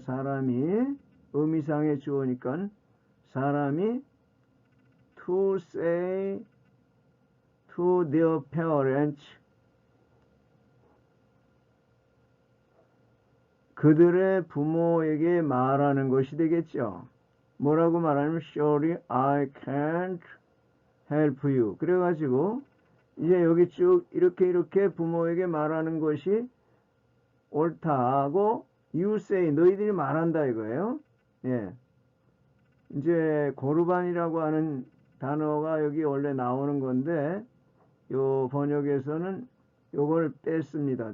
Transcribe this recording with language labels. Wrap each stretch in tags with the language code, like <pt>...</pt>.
<ko>사람이 의미상의 주어니까 사람이</ko> <en>to say to their parents</en> <ko>그들의 부모에게 말하는 것이 되겠죠. 뭐라고 말하냐면</ko> <en>Surely I can't help you.</en> <ko>그래가지고 이제 여기 쭉 이렇게 부모에게 말하는 것이 옳다고</ko> <en>you say</en> <ko>너희들이 말한다 이거예요. 예. 이제 고르반이라고 하는 단어가 여기 원래 나오는 건데 요 번역에서는 요걸 뺐습니다.</ko>